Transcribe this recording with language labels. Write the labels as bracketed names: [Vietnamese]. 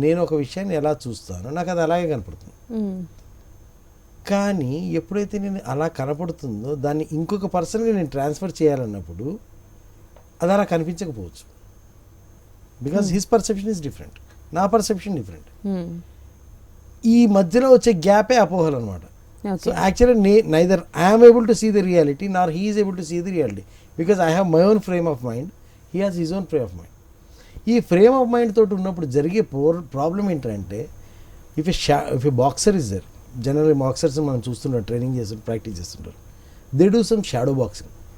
[Telugu] నేను ఒక విషయాన్ని ఎలా చూస్తానో నాకు అది అలాగే కనపడుతుంది. కానీ ఎప్పుడైతే నేను అలా కనపడుతుందో దాన్ని ఇంకొక పర్సన్కి నేను ట్రాన్స్ఫర్ చేయాలన్నప్పుడు అది అలా కనిపించకపోవచ్చు. [English] because his perception is different, [Telugu] నా పర్సెప్షన్ డిఫరెంట్. ఈ మధ్యలో వచ్చే గ్యాపే అపోహలు అనమాట. [English] So actually neither I am able to see the reality nor he is able to see the reality because I have my own frame of mind, he has his own frame of mind. [Telugu] ఈ frame of mind తోటి ఉన్నప్పుడు జరిగే problem ఏంటంటే [English] if a boxer is there, [Telugu] general boxers మనం చూస్తుంటారు, training చేస్తుంటారు, practice చేస్తుంటారు, [English] They do some shadow boxing.